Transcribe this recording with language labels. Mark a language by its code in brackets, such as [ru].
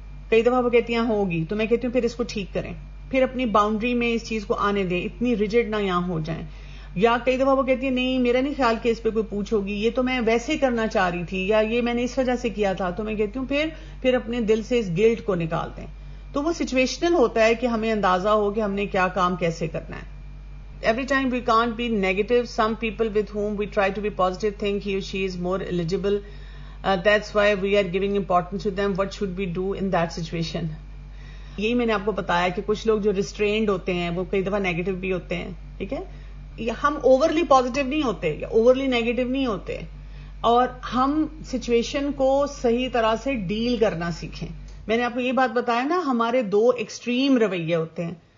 [ur] کئی دفعہ وہ کہتی ہیں ہوگی, تو میں کہتی ہوں پھر اس کو ٹھیک کریں, پھر اپنی باؤنڈری میں اس چیز کو آنے دیں, اتنی ریجڈ نہ یہاں ہو جائیں. یا کئی دفعہ وہ کہتی ہے نہیں میرا نہیں خیال کہ اس پہ کوئی پوچھ ہوگی, یہ تو میں ویسے کرنا چاہ رہی تھی, یا یہ میں نے اس وجہ سے کیا تھا. تو میں کہتی ہوں پھر اپنے دل سے اس گلٹ کو نکال دیں. تو وہ سچویشنل ہوتا ہے کہ ہمیں اندازہ ہو کہ ہم نے کیا کام کیسے کرنا ہے. [en] Every time we can't be negative. Some people with whom we try to be positive think he or she is more eligible. That's why we are giving importance to them. What should we do in that situation? [ur] یہی میں نے آپ کو بتایا کہ کچھ لوگ جو ریسٹرینڈ ہوتے ہیں وہ کئی دفعہ نیگیٹو بھی ہوتے ہیں. ٹھیک ہے, ہم اوورلی پازیٹیو نہیں ہوتے یا اوورلی نیگیٹو نہیں ہوتے, اور ہم سچویشن کو صحیح طرح سے ڈیل کرنا سیکھیں. میں نے آپ کو یہ بات بتایا نا, ہمارے 2 ایکسٹریم رویے ہوتے ہیں.